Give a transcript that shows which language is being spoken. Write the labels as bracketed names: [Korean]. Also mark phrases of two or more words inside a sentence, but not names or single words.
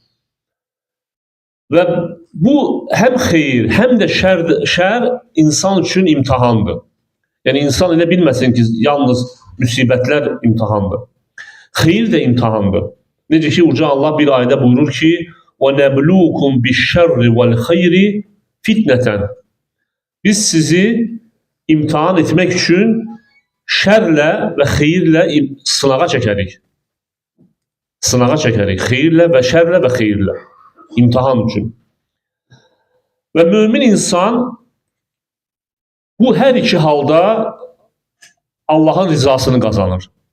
[Azerbaijani] Və bu həm xeyir, həm də şər insan üçün imtihandır. Yəni insan elə bilməsin ki, yalnız müsibətlər imtihandır. Xeyir də imtihandır. Necə ki, Uca Allah bir ayədə buyurur ki, [Arabic] وَنَبْلُوكُمْ بِالشَّرِّ وَالْخَيْرِ fitnətən. [Azerbaijani] Biz sizi imtihan etmək üçün şərlə və xeyirlə sınağa çəkərik. Sınağa çəkərik. Xeyirlə və şərlə və xeyirlə. İmtihan üçün. Və mömin insan bu hər iki halda Allahın rizasını qazanır.